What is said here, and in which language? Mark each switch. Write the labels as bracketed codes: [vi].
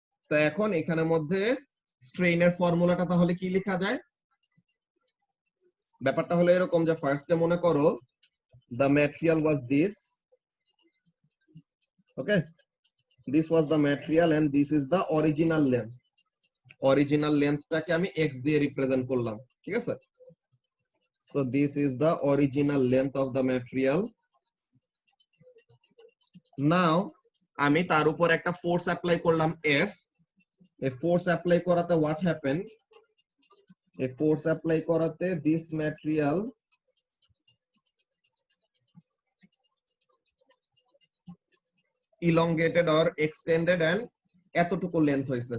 [bn] তো এখন এখানের মধ্যে স্ট্রেইনের ফর্মুলাটা তাহলে কি লেখা যায়, ব্যাপারটা হলো এরকম যে ফার্স্টে মনে করো [en] the material was this, okay, this was the material and this is the original length, [bn] original lengthটাকে আমি x দিয়ে রিপ্রেজেন্ট করলাম, ঠিক আছে। [en] so this is the original length of the material. [bn] now আমি তার উপর একটা ফোর্স অ্যাপ্লাই করলাম F, এই ফোর্স অ্যাপ্লাই করাতে [en] what happened, [bn] এই ফোর্স অ্যাপ্লাই করাতে [en] this material elongated or extended and [bn] এতটুকু লেন্থ হয়েছে।